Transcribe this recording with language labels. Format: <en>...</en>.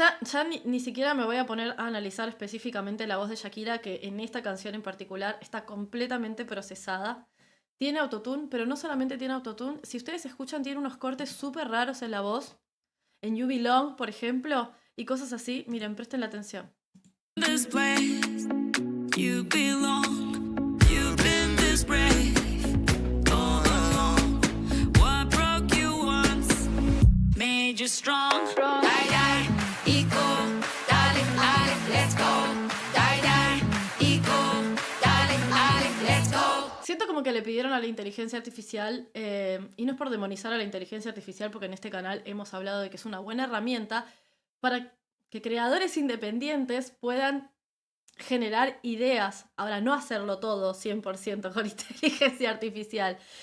<es>ya ni siquiera me voy a poner a analizar específicamente la voz de Shakira, que en esta canción en particular está completamente procesada. Tiene autotune, pero no solamente tiene autotune. Si ustedes escuchan, tiene unos cortes súper raros en la voz. En You Belong, por ejemplo, y cosas así. Miren, presten la atención.</es> <en>This place, you belong. You've been this brave all along. What broke you once made you strong. Die, die, equal, darling, darling, let's go. Die, die, equal, darling, darling, let's go.</en> <es>Siento como que le pidieron a la inteligencia artificial, y no es por demonizar a la inteligencia artificial, porque en este canal hemos hablado de que es una buena herramienta para que creadores independientes puedan generar ideas. Ahora, no hacerlo todo 100% con inteligencia artificial.</es>